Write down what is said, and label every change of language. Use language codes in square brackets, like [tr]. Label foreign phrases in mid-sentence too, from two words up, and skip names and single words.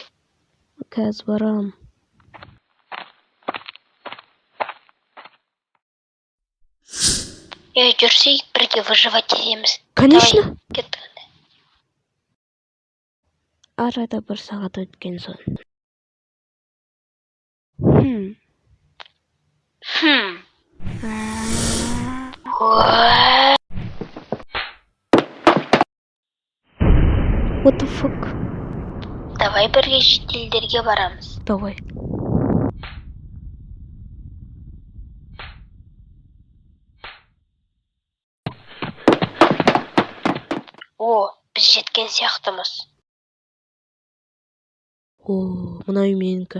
[kk] Қазір барам. Жүрсейік, бірге выживать етеміз. Конечно. Кеттік. Арада бір сағат өткен соң. [en] What the fuck? [kk] Давай бірге шетелдерге барамыз. Давай. О, біз жеткен сияқтымыз. О, мына үй менікі.